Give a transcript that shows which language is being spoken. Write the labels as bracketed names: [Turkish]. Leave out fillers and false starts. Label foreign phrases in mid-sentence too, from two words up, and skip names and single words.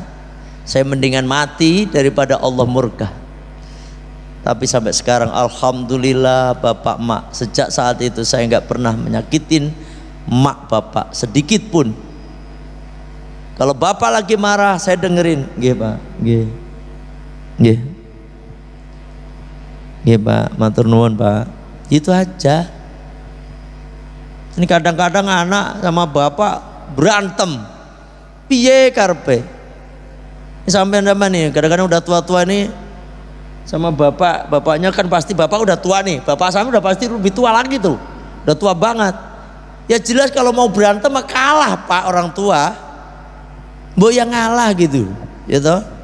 [Indonesian] Saya mendingan mati daripada Allah murka. Tapi sampai sekarang alhamdulillah Bapak Mak, sejak saat itu saya nggak pernah menyakitin mak Bapak sedikit pun. Kalau Bapak lagi marah saya dengerin, [Javanese] nggih Pak, nggih. Nggih. Nggih Pak, matur nuwun Pak. [Indonesian] Itu aja. Ini kadang-kadang anak sama bapak berantem. [Javanese] Piye karepe? [Indonesian] Ini sampean zaman nih, kadang-kadang udah tua-tua nih sama bapaknya kan pasti bapak udah tua nih. Bapak sama udah pasti lebih tua lagi tuh. Udah tua banget. Ya jelas kalau mau berantem mah kalah Pak orang tua. Mbok yang ngalah gitu. Ya toh?